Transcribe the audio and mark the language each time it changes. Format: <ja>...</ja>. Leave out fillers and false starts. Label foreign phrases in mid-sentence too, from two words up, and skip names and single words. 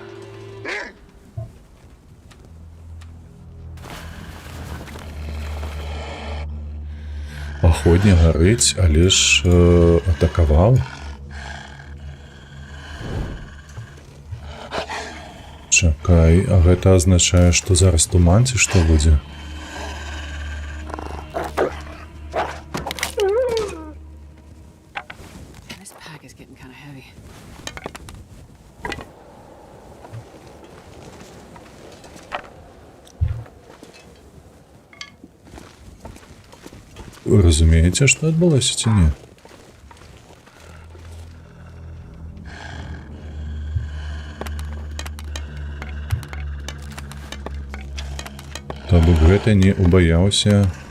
<be>Паходнік гарыць, але ж атакаваў. Чакай, а гэта азначае, што зараз туман ці што будзе?</be> <en>This pack is getting kind of heavy.</en> <be>Вы разумееце, што адбылося ці не? То бок гэта не убаяўся.</be>